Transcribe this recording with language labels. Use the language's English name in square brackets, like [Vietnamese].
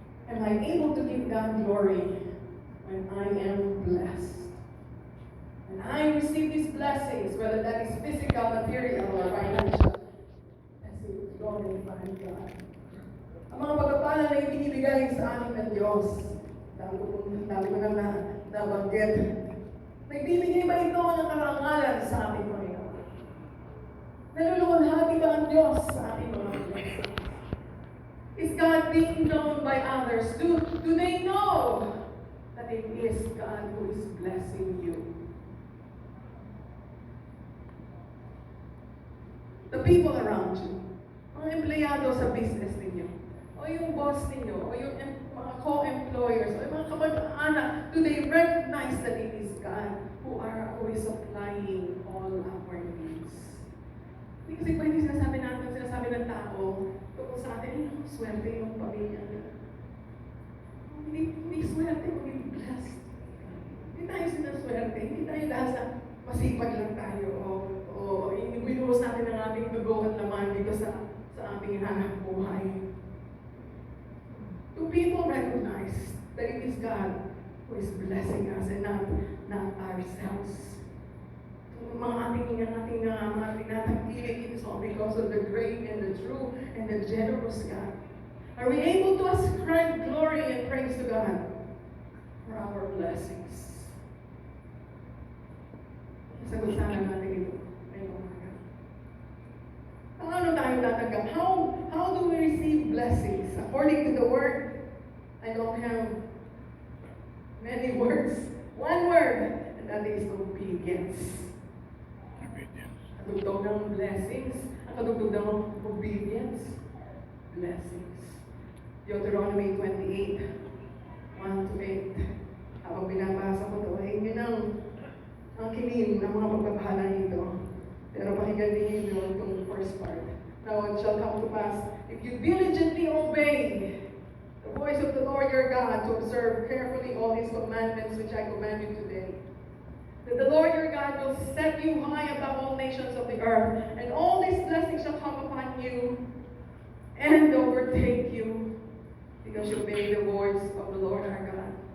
[English] Am I able to give God glory when I am blessed? And I receive these blessings, whether that is physical, material, or financial, as it glorify God. [Filipino] Ang mga pagpapala na ibinibigay sa amin ng Diyos, dami ko na nabanggit. Nagbibigay ba ito ng karangalan sa ating Panginoon? Naluluwalhati ba ang Diyos sa ating mga blessings? [English] Is God being known by others? Do they know that it is God who is blessing you? The people around you, [Filipino] mga empleyado sa business ninyo, o yung boss ninyo, o yung mga co-employers, o yung mga kamag-anak, [English] do they recognize that it is God who is supplying all our needs? [Filipino] Kasi pwede sinasabi ng tao, tungkol sa atin, swerte yung pamilya nila. Hindi swerte, hindi blessed. Hindi tayo sinaswerte, hindi tayo dahil sa masipag lang tayo, o binuhos natin ang ating dugo at laman dito sa ating hanap buhay. [English] Do people recognize that it is God who is blessing us and not ourselves? [Filipino] Mga ating natangkilik, [English] it is all because of the great and the true and the generous God. Are we able to ascribe glory and praise to God for our blessings? [Filipino] Sagot sana natin ito. Paano tayo tatanggap? [English] How do we receive blessings? According to the Word, I don't have many words. One word, and that is obedience. [Filipino] Ang kadugtong ng blessings, ang kadugtong ng obedience, blessings. [English] Deuteronomy 28, 1-8. [Filipino] Habang binabasa ko ito, ay yun ang kilim ng mga pagpapahala nito. Pero pakinggan niyo itong first part. [English] Now it shall come to pass, if you diligently obey the voice of the Lord your God to observe carefully all His commandments which I command you today, that the Lord your God will set you high above all nations of the earth, and all these blessings shall come upon you and overtake you, because you obey the voice of the Lord our God.